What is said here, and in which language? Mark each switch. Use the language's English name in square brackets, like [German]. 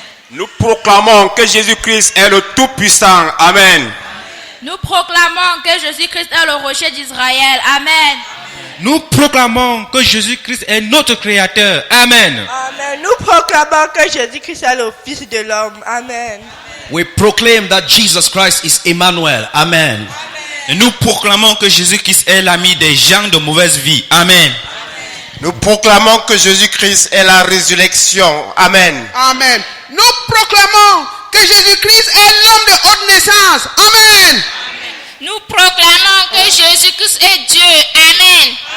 [French] Nous proclamons que Jésus-Christ est le Tout-Puissant. Amen. Nous proclamons que Jésus-Christ est le rocher d'Israël. Amen. Nous proclamons que Jésus-Christ est notre Créateur. Amen. Amen. Nous proclamons que Jésus-Christ est le Fils de l'homme. Amen. [English] We proclaim that Jesus Christ is Emmanuel. [French] Amen. Et nous proclamons que Jésus-Christ est l'ami des gens de mauvaise vie. Amen. Nous proclamons que Jésus-Christ est la résurrection. Amen. Amen. Nous proclamons que Jésus-Christ est l'homme de haute naissance. Amen. Nous proclamons que Jésus-Christ est Dieu. Amen.